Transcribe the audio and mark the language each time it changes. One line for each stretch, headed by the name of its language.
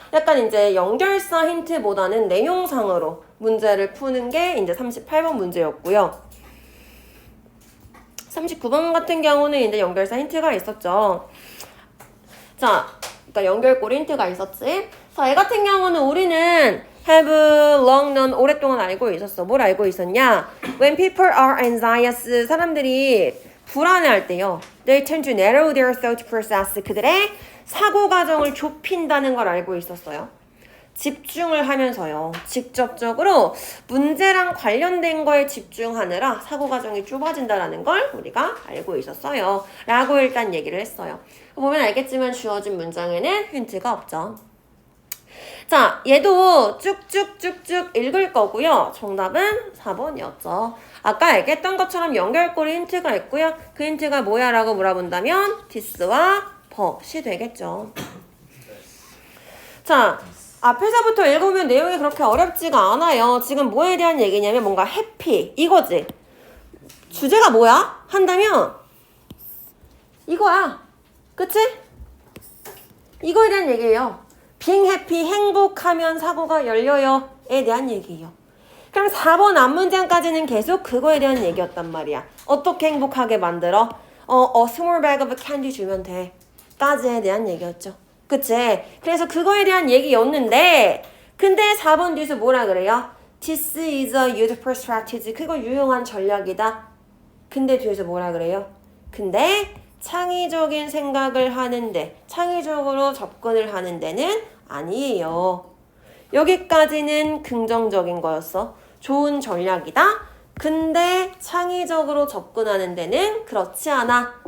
Korean: 약간 이제 연결사 힌트보다는 내용상으로 문제를 푸는 게 이제 38번 문제였고요. 39번 같은 경우는 이제 연결사 힌트가 있었죠. 자, 그러니까 연결고리 힌트가 있었지. 자, 얘 같은 경우는 우리는
English: have long known
Korean: 오랫동안 알고 있었어. 뭘 알고 있었냐?
English: When people are anxious,
Korean: 사람들이 불안해할 때요.
English: They tend to narrow their thought process.
Korean: 그들의 사고 과정을 좁힌다는 걸 알고 있었어요. 집중을 하면서요. 직접적으로 문제랑 관련된 거에 집중하느라 사고 과정이 좁아진다는 걸 우리가 알고 있었어요. 라고 일단 얘기를 했어요. 보면 알겠지만 주어진 문장에는 힌트가 없죠. 자, 얘도 쭉쭉쭉쭉 읽을 거고요. 정답은 4번이었죠. 아까 얘기했던 것처럼 연결고리 힌트가 있고요. 그 힌트가 뭐야? 라고 물어본다면 this와 but이 되겠죠. 자, 앞에서부터 읽으면 내용이 그렇게 어렵지가 않아요. 지금 뭐에 대한 얘기냐면 뭔가 해피 이거지. 주제가 뭐야? 한다면 이거야. 그치? 이거에 대한 얘기예요.
English: being happy,
Korean: 행복하면 사고가 열려요. 에 대한 얘기예요. 그럼 4번 앞문장까지는 계속 그거에 대한 얘기였단 말이야. 어떻게 행복하게 만들어?
English: A small bag of candy
Korean: 주면 돼. 까지에 대한 얘기였죠. 그치? 그래서 그거에 대한 얘기였는데 근데 4번 뒤에서 뭐라 그래요?
English: This is a useful strategy.
Korean: 그거 유용한 전략이다. 근데 뒤에서 뭐라 그래요? 근데 창의적인 생각을 하는데 창의적으로 접근을 하는 데는 아니에요. 여기까지는 긍정적인 거였어. 좋은 전략이다. 근데 창의적으로 접근하는 데는 그렇지 않아.